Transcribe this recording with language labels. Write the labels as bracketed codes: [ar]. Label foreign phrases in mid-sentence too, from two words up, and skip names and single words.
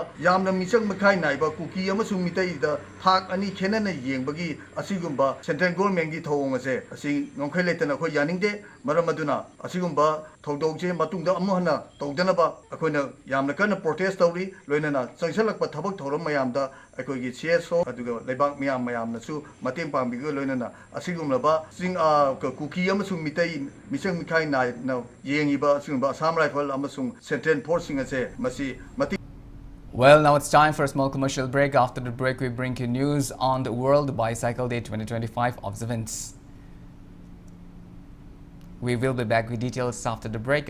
[mni] ꯌꯥꯝꯅ ꯃꯤꯆꯪ ꯃꯤꯈꯥꯏ ꯅꯥꯏꯕ ꯀꯨꯀꯤ ꯑꯃꯁꯨꯡ ꯃꯤꯇꯩꯗ ꯊꯥꯛ ꯑꯅꯤ ꯈꯦꯟꯅꯅ ꯌꯦꯡꯕꯒꯤ ꯑꯁꯤꯒꯨꯝꯕ [en] central governmentꯒꯤ [mni] ꯊꯧꯑꯣꯡ ꯑꯁꯦ ꯑꯁꯤ ꯉꯝꯈꯩ ꯂꯩꯇꯅ ꯑꯩꯈꯣꯏ ꯌꯥꯅꯤꯡꯗꯦ ꯃꯔꯝ ꯑꯗꯨꯅ ꯑꯁꯤꯒꯨꯝꯕ ꯊꯧꯗꯣꯛꯁꯦ ꯃꯇꯨꯡꯗ ꯑꯃꯨꯛ ꯍꯟꯅ ꯇꯧꯗꯅꯕ ꯑꯩꯈꯣꯏꯅ ꯌꯥꯝꯅ ꯀꯟꯅ ꯄ꯭ꯔꯣꯇꯦꯁ ꯇꯧꯔꯤ ꯂꯣꯏꯅꯅ ꯆꯪꯁꯤꯜꯂꯛꯄ ꯊꯕꯛ ꯊꯧꯔꯝ ꯃꯌꯥꯝꯗ ꯑꯩꯈꯣꯏꯒꯤ CSO ꯑꯗꯨꯒ ꯂꯩꯕꯥꯛ ꯃꯌꯥꯝꯅꯁꯨ ꯃꯇꯦꯡ ꯄꯥꯡꯕꯤꯒ ꯂꯣꯏꯅꯅ ꯑꯁꯤꯒꯨꯝꯂꯕ ꯀꯨꯀꯤ ꯑꯃꯁꯨꯡ ꯃꯤꯇꯩ ꯃꯤꯆꯪ ꯃꯤꯈꯥꯏ ꯅꯥꯏꯅ ꯌꯦꯡꯉꯤꯕ ꯑꯁꯤꯒꯨꯝꯕ ꯑꯁꯥꯝ ꯔꯥꯏꯐꯜ ꯑꯃꯁꯨꯡ [en] central forcesꯁꯤꯡ [mni] ꯑꯁꯦ ꯃꯁꯤ [en] Well, now it's time for a small commercial break. After the break, we bring you news on the World Bicycle Day 2025 observance. We will be back with details after the break.